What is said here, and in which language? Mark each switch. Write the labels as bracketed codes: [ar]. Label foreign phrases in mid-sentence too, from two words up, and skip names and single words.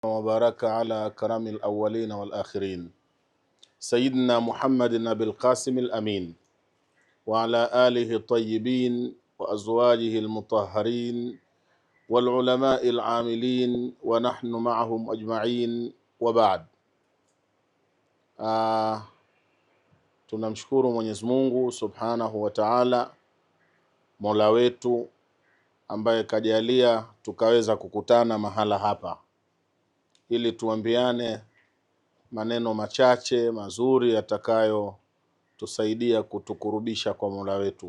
[ar] وبارك على كرم الأولين والآخرين سيدنا محمد نبي القاسم الأمين وعلى آله الطيبين وأزواجه المطهرين والعلماء العاملين ونحن معهم أجمعين وبعد. [sw] Tunamshukuru Mwenyezi Mungu [ar] سبحانه وتعالى, [sw] Mola wetu ambaye kajalia tukaweza kukutana mahala hapa ili tuambiane maneno machache mazuri yatakayo tusaidia kutukurubisha kwa Mola wetu.